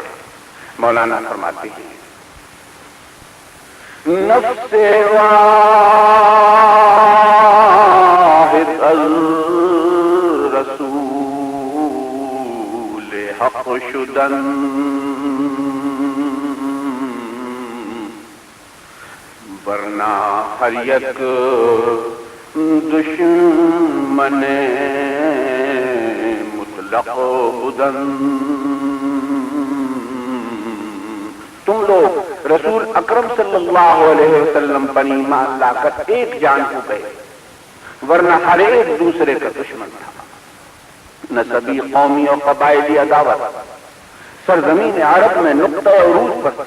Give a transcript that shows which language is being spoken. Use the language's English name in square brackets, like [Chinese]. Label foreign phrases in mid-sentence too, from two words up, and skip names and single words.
[Urdu] مولانا فرماتے ہیں [Persian] نفس واحد الرسول حق شدن ورنہ ہر یک دشمن مطلق بدن۔ [Urdu] تم لوگ رسول اکرم صلی اللہ علیہ وسلم پر ایمان لا کر ایک جان ہو گئے، ورنہ ہر ایک دوسرے کا دشمن تھا۔ نسبی، قومی اور قبائلی عداوت سرزمین عرب میں نقطہ عروج پر تھی۔